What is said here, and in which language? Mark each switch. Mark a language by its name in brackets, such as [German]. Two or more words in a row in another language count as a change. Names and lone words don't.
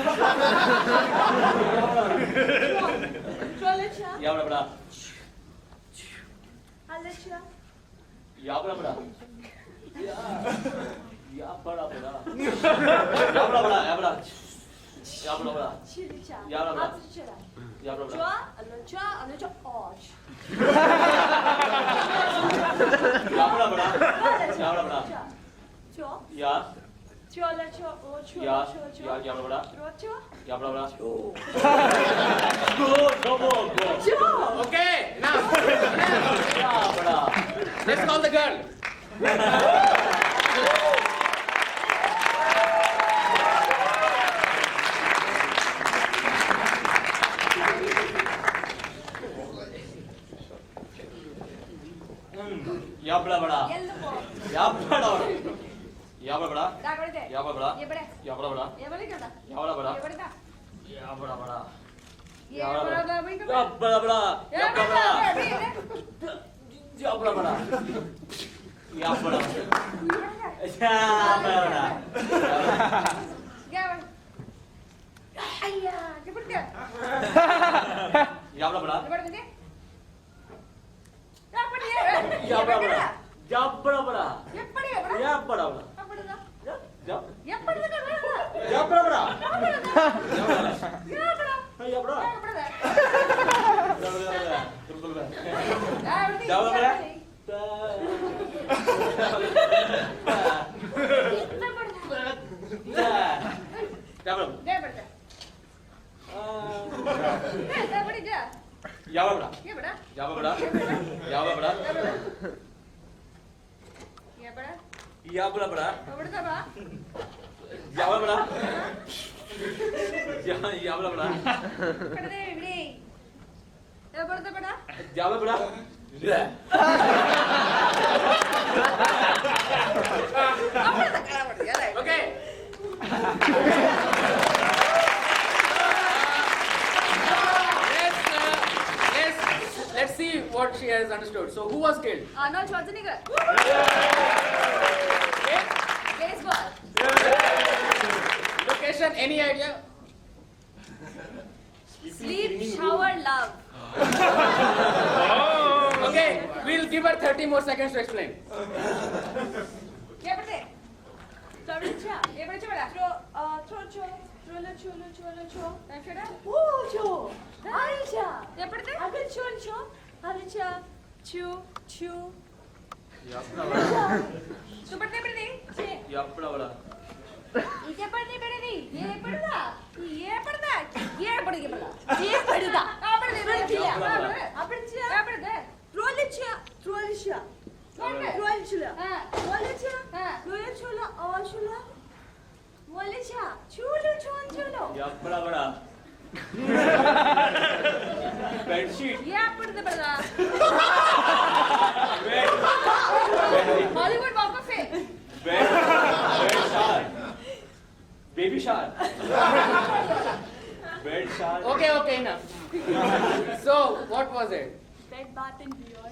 [English] Ya bada bada. Ya bada bada. Ya bada bada. Ya bada bada. Ya bada. Chilicha. Yabra bra. Azuchera. Yabra bra. Chua, alocha, och. Yabra bra. Yabra bra. Chua. Ya. Chua la chua, o chua, Ya. chua, Ya. chua. Yabra bra. Chua. Yabra bra. Good. Go more. Go. Chua. Okay, now Yabra. let's call the girl. Yabra bra. Yellow ball. Yabra bra. Yabra bra. Da bade de. Yabra bra. Ye bade. Yabra bra. Ye bade kya da? Yabra bra. Ye bade da. Yabra bra. Ye bade da bhai ka. Yabra bra. Ye Yabra bade bra. da. Yabra bra. Yabra. Yabra bra. Ye bade. Ayya, ye bade kya? Yabra bra. Ye bade de. Ya bade ye. Yabra bra. Yabra bra. Ye bade ye bade. Yabra bra. Ya bade da. Yab. Ye bade da. Yabra bra. Ya bade da. Ya bade. Yabra. Ya bade da. Ya bade. Yabra. Yabra. De bade da. Da bade ja. Yabra bra. Ye bade. Yabra bra. Yabra bra. Ye bade. Yabra bra. Ya bade da ba. Yabra bra. Yabra bra. Bade de bade. Ya bade da bada. Yabra bra. Okay. Let's see what she has understood. So who was killed? Arnold Schwarzenegger. Baseball. Location, any idea? Sleep, shower, love. Okay, we'll give her 30 more seconds to explain. Ye bade. Choricha. Ye bade chora. Trocho. Trola cholo cholo cho. Ya chora. Cho. Aisha. Ye bade. Agar chol cho. Aisha. Chu. Chu. Yabra bra. Tu bade bade. Yabra bra. Ye bade bade. Ye bade da. Ye bade da. Ye bade ye bade. Ye bade da. Ah bade bade. Ya bade. Apercha. Ya bade. Trolicha. Trolicha. Trolicha. Ha. Trolicha. Ha. Trolicha. Oshula. Trolicha. Chulo chon chulo. Yabra bra. Bedsheet. Ye bade bade. Bed. Hollywood Walk of Fame. Bed shower. Baby shower. Bed shower. Okay, enough. So, what was it? Bed bath and beyond.